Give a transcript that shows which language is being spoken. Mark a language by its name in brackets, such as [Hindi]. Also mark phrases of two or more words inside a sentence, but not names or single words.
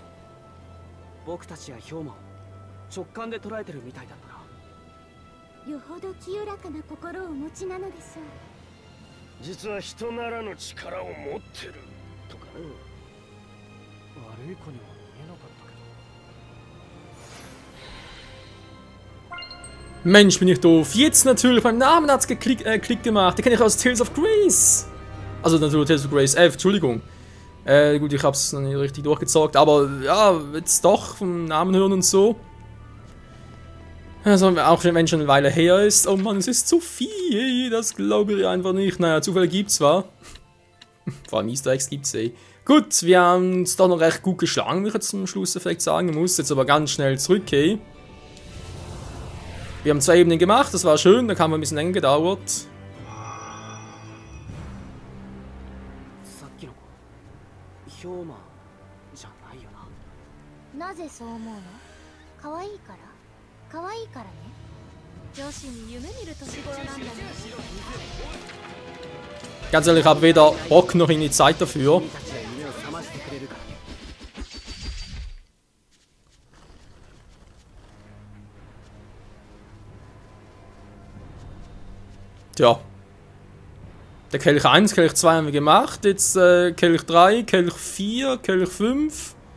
[Japanese] 僕たちやヒョウマを直感で捉えてるみたいだったな。よほど清らかな心をお持ちなのでしょう。実は人ならぬ力を持ってるとかね。悪い子には見えなかったけど。 [German] Mensch, bin ich doof. Jetzt natürlich, beim Namen hat's Klick gemacht. Den kenne ich aus Tales of Grace. Also natürlich Tales of Grace F, Entschuldigung. Gut, ich hab's noch nicht richtig durchgezockt, aber ja, jetzt doch vom Namen hören und so. Also, auch wenn schon eine Weile her ist. Oh Mann, es ist zu viel. Das glaube ich einfach nicht. Naja, Zufälle gibt's zwar. Vor allem [English] Easter Eggs [German] gibt's eh. Gut, wir haben es doch noch recht gut geschlagen, wie ich jetzt zum Schluss vielleicht sagen muss. Jetzt aber ganz schnell zurückgehen. Wir haben 2 Ebenen gemacht, das war schön, da haben wir ein bisschen länger gedauert. [Japanese] さっきの子、ヒョウマじゃないよな。なぜそう思うの？可愛いから？可愛いからね。女子に夢見る年頃なんだね。 [German] Ganz ehrlich, ich habe weder Bock noch irgendwie Zeit dafür. [Japanese] 君たちが夢を覚ましてくれるから。 [German] Tja. Der Kelch 1, Kelch 2 haben wir gemacht. Jetzt Kelch 3, Kelch 4, Kelch 5.